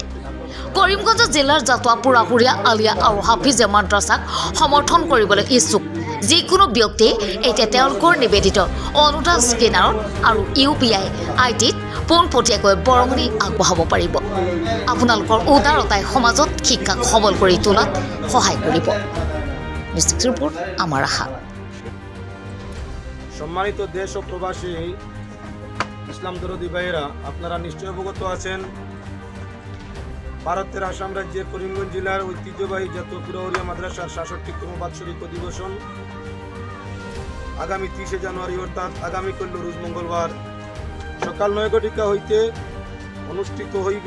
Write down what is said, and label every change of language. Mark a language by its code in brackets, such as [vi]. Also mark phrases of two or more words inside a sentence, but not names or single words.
[as] কৰিমগঞ্জ জিলাৰ জাটুৱা পুৰাহুৰীয়া আলিয়া আৰু হাফিজিয়া মাদ্ৰাছাক সমৰ্থন কৰিবলৈ ইচ্ছুক যিকোনো ব্যক্তিয়ে এতিয়া তেওঁলোকৰ নিবেদিত অনুদান স্কেনাৰত আৰু UPI IDত পোনপটীয়াকৈ বৰঙণি আগবঢ়াব পাৰিব। আপোনালোকৰ উদাৰতাই সমাজত শিক্ষাক সবল কৰি তোলাত সহায় কৰিব। [en] news report [as] আমাৰ আশা। [bn] সম্মানিত দেশ ও প্রবাসী ইসলাম দরদি ভাইয়েরা, আপনারা নিশ্চয় অবগত আছেন ভারতের আসাম রাজ্যের করিমগঞ্জ জেলার ঐতিহ্যবাহী জাতীয় পুরাহুরিয়া মাদ্রাসার ৬৭তম বাৎসরিক অধিবেশন আগামী ৩০ জানুয়ারি অর্থাৎ আগামীকাল রোজ মঙ্গলবার সকাল ৯ ঘটিকা হইতে অনুষ্ঠিত হইবে।